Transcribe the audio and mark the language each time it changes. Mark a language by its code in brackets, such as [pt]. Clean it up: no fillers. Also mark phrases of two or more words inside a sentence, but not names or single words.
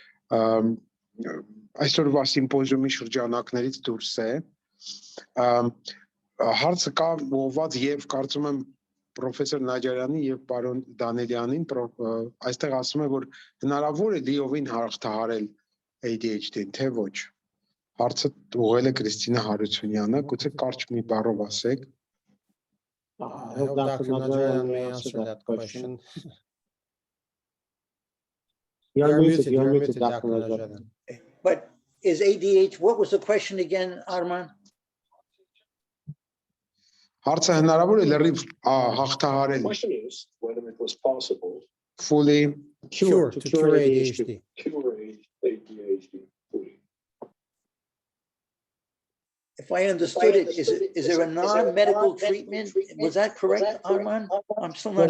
[hy] այսօրվա սիմպոզիումի շրջանակներից դուրս է։ Հարցը կա ուղղված եւ կարծում եմ պրոֆեսոր Նաջարյանի եւ պարոն Դանելյանին, այստեղ ասում է, որ հնարավոր է լիովին հաղթահարել ADHD-ն, թե ոչ։ Հարցը ուղղել է Կրիստինա Հարությունյանը, գուցե կարճ մի բառով ասեք։ [en] I hope Dr. Najarian may answer that question. You're muted, Dr. Najarian. But is ADHD, what was the question again, Arman? [hy] Հարցը հնարավոր է լրիվ հաղթահարել։ [en] Whether it was possible fully cure ADHD. If I understood it, is there a non-medical treatment? Was that correct, Arman? I'm still not sure.